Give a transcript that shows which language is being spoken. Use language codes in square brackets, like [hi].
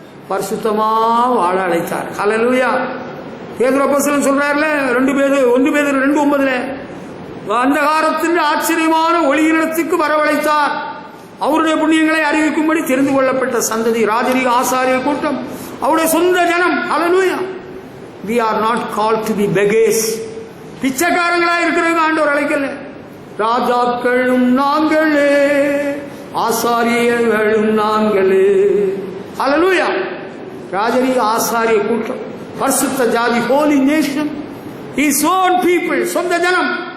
[ta] பரிசுத்தமா வாழ அழைத்தார். ஹல்லேலூயா. பேதுரு அப்போஸ்தலன் சொல்றாருல, 1 பேதுரு 2:9, அந்தகாரத்தின் ஆச்சரியமான ஒளியினிடத்துக்கு வரவழைத்தார், அவருடைய புண்ணியங்களை அறிவிக்கும்படி தெரிந்து கொள்ளப்பட்ட சந்ததி, ராஜரீக ஆசாரிய கூட்டம், அவருடைய சொந்த ஜனம். ஹல்லேலூயா. [en] we are not called to be beggars. [ta] பிச்சைக்காரங்களா இருக்கிறவங்க ஆண்டவர் அழைக்கல. ராஜாக்களும் நாங்களே, ஆசாரியர்களும் நாங்களே. ஹல்லேலூயா. ராஜரீக ஆசாரிய கூட்டம், பரிசுத்த ஜாதி, Holi nation, [en] his own people, [ta] சொந்த ஜனம்.